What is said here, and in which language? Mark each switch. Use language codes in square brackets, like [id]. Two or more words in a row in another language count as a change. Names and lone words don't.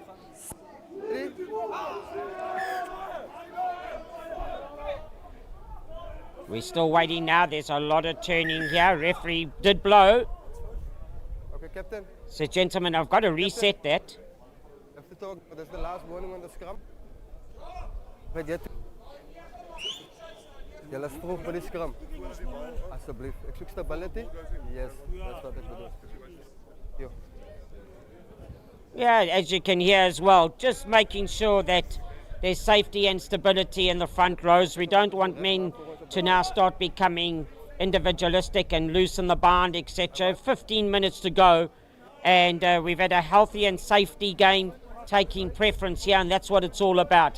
[en] We're still waiting now. There's a lot of turning here. Referee did blow. Okay, Captain. So, gentlemen, I've got to reset that. Have to talk. That's the last warning on the scrum. But yet, [af] julle is vroeg by die scrum. Asseblief. Ek soek stability. [en] Yes, that's what [af] ek bedoel. [en] Yo. Yeah, as you can hear as well, just making sure that there's safety and stability in the front rows. We don't want men to now start becoming individualistic and loosen the band, etc. 15 minutes to go, and we've had a healthy and safety game taking preference here, and that's what it's all about.